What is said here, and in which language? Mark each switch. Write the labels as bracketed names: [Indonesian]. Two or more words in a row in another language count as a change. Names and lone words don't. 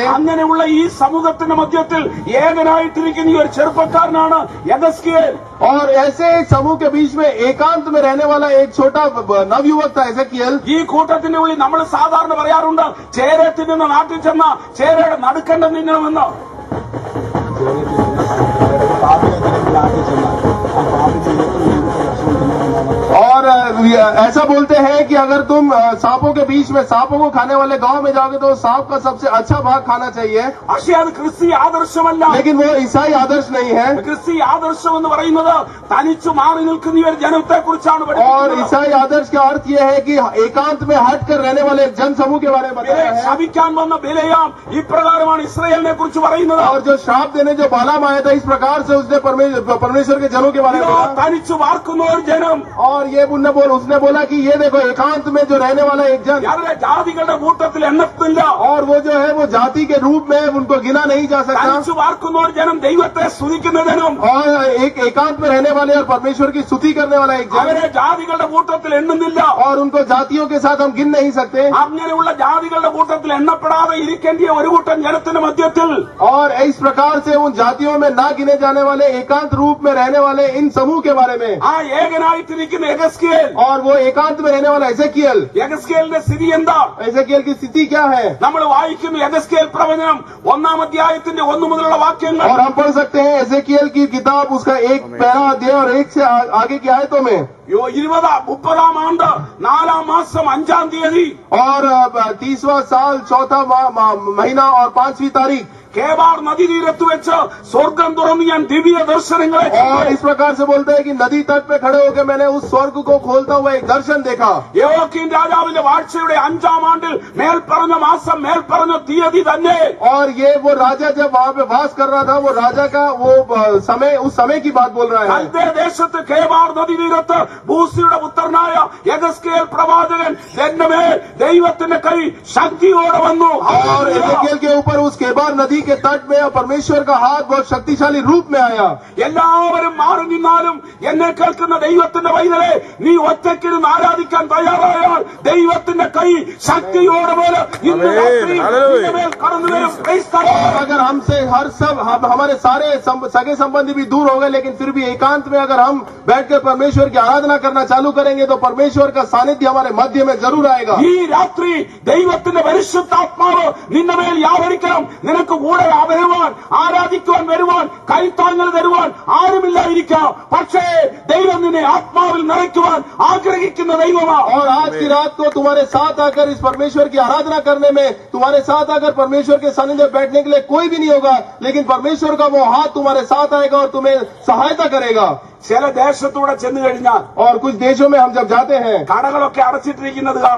[Malayalam] അങ്ങനെയുള്ള ഈ സമൂഹത്തിന്റെ മധ്യത്തിൽ ഏകനായിട്ടിരിക്കുന്ന ഈ ഒരു ചെറുപ്പക്കാരനാണ് യഗസ്കിയേൽ. [Hindi] और ऐसे एक समूह के बीच में एकांत में रहने वाला एक छोटा नवयुवक था एजेकियल [Malayalam] ഈ കൂട്ടത്തിന്റെ ഉള്ളിൽ നമ്മൾ സാധാരണ പറയാറുണ്ട് ചേരെ തിന്നുന്ന നാട്ടിൽ ചെന്ന ചേരയുടെ നടുക്കണ്ട തിന്നണമെന്ന്. [Hindi] और ऐसा बोलते हैं कि अगर तुम सांपों के बीच में सांपों को खाने वाले गांव में जाओगे तो सांप का सबसे अच्छा भाग खाना चाहिए, [Malayalam] പക്ഷേ അത് ക്രിസ്തീയ ആദർശമല്ല. [Hindi] लेकिन वो ईसाई आदर्श नहीं है. [Malayalam] ക്രിസ്തീയ ആദർശം എന്ന് പറയുന്നത് തനിച്ചു മാറി നിൽക്കുന്ന ഒരു ജനത്തെ കുറിച്ചാണ് [Hindi] और [Malayalam] പഠിപ്പിക്കുന്നത്. [Hindi] ईसाई आदर्श का अर्थ यह है कि एकांत में हट कर रहने वाले एक जन समूह के बारे में बताया है. [Malayalam] ശപിക്കാൻ വന്ന ബിലെയാം ഇപ്രകാരമാണ് ഇസ്രായേലിനെ കുറിച്ച് പറയുന്നത്. [Hindi] और जो श्राप देने जो बालाम आया था, इस प्रकार से उसने परमेश्वर के जनों के बारे में [Malayalam] ഇതോ [Hindi] कहा. [Malayalam] തനിച്ചു പാർക്കുന്ന ഒരു ജനം, [Hindi] और ये उसने बोला कि ये देखो एकांत में जो रहने वाला एक जन, [Malayalam] അവരെ ജാതികളുടെ കൂട്ടത്തിൽ എണ്ണത്തില്ല. [Hindi] और वो जो है वो जाति के रूप में उनको गिना नहीं जा सकता. [Malayalam] തനിച്ചു പാർക്കുന്ന ഒരു ജനം ദൈവത്തെ സ്തുതിക്കുന്ന ജനം, [Hindi] और एक एकांत में रहने वाले और परमेश्वर की स्तुति करने वाला एक जन, [Malayalam] അവരെ ജാതികളുടെ കൂട്ടത്തിൽ എണ്ണുന്നില്ല. [Hindi] और उनको जातियों के साथ हम गिन नहीं सकते. [Malayalam] അങ്ങനെയുള്ള ജാതികളുടെ കൂട്ടത്തിൽ എണ്ണപ്പെടാതെ ഇരിക്കേണ്ട ഒരു കൂട്ടം ജനത്തിന്റെ മധ്യത്തിൽ [Hindi] और इस प्रकार से उन जातियों में ना गिने जाने वाले एकांत रूप में रहने वाले इन समूह के बारे में, [Malayalam] ആ ഏകനായിട്ടിരിക്കുന്ന യെഹെസ്കേൽ, [Hindi] और वो एकांत में रहने वाला एजेकियल, [Malayalam] യെഹെസ്കേലിന്റെ സ്ഥിതി എന്താ? [Hindi] एजेकियल की स्थिति क्या है? [Malayalam] നമ്മൾ വായിക്കുന്ന യെഹെസ്കേൽ പ്രവചനം 1-ാം അധ്യായത്തിന്റെ 1 മുതലുള്ള വാക്യങ്ങൾ. [Hindi] और हम पढ़ सकते हैं एजेकियल की किताब उसका एक पैरा अध्याय और 1 से आगे की आयतों में. [Malayalam] 30-ാം ആണ്ട് 4-ാം മാസം 5-ാം തീയതി [Hindi] और 30वां साल 4था महीना और 5वीं तारीख, [Malayalam] കേബാർ നദീതീരത്ത് വെച്ച് സ്വർഗം തുറന്ന് ഞാൻ ദിവ്യ ദർശനങ്ങളെ [Hindi] और इस प्रकार से बोलते हैं कि नदी तट पे खड़े होकर मैंने उस स्वर्ग को खोलता हुआ एक दर्शन देखा. [Malayalam] യോവാക്കീം രാജാവിന്റെ വാഴ്ചയുടെ 5-ാം ആണ്ടിൽ മേൽപ്പറഞ്ഞ മാസം മേൽപ്പറഞ്ഞ തീയതി തന്നെ [Hindi] और ये वो राजा जब वहाँ पे वास कर रहा था, वो राजा का वो समय, उस समय की बात बोल रहा है. [Malayalam] കൽദേ ദേശത്ത് കേബാർ നദീതീരത്ത് ബൂസിയുടെ പുത്രനായ യെഹെസ്കേൽ പ്രവാചകൻ എന്റെ മേൽ ദൈവത്തിന്റെ കൈ ശക്തിയോടെ വന്നു. [Hindi] और एजेकियल के ऊपर उस केबार नदी के तट में परमेश्वर का हाथ बहुत शक्तिशाली रूप में आया. [Malayalam] എല്ലാവരും മാറി നിന്നാലും എന്നെ കേൾക്കുന്ന ദൈവത്തിന്റെ പൈതലെ, നീ ഒറ്റയ്ക്കിരുന്ന് ആരാധിക്കാൻ തയ്യാറായാൽ ദൈവത്തിന്റെ കൈ ശക്തിയോടെ പോലെ ഇന്ന് രാത്രി നിന്റെ മേൽ കടന്നു വരും. [English] Praise the Lord. [Hindi] और अगर हमसे हमारे सारे सगे संबंधी भी दूर हो गए, लेकिन फिर भी एकांत में अगर हम बैठकर परमेश्वर की आराधना करना चालू करेंगे तो परमेश्वर का सानिध्य हमारे मध्य में जरूर आएगा. [Malayalam] ഈ രാത്രി ദൈവത്തിന്റെ പരിശുദ്ധാത്മാവ് നിന്റെ മേൽ വ്യാപരിക്കണം. നിനക്ക് കൂടെ വരുവാൻ, ആരാധിക്കുവാൻ വരുവാൻ, കൈത്താങ്ങൽ തരുവാൻ ആരുമില്ലായിരിക്കാം. പക്ഷേ ദൈവം നിന്നെ ആത്മാവിൽ നിറയ്ക്കുവാൻ ആഗ്രഹിക്കുന്ന ദൈവമാണ്. [Hindi] और आज की रात को तुम्हारे साथ आकर इस परमेश्वर की आराधना करने में, तुम्हारे साथ आकर परमेश्वर के सानिध्य में बैठने के लिए कोई भी नहीं होगा, लेकिन परमेश्वर का वो हाथ तुम्हारे साथ आएगा और तुम्हें सहायता करेगा. [Malayalam] ചില ദേശത്തൂടെ ചെന്നു കഴിഞ്ഞാൽ [Hindi] और कुछ देशों में हम जब जाते हैं [Malayalam] കടകളൊക്കെ അടച്ചിട്ടിരിക്കുന്നത് കാണാം.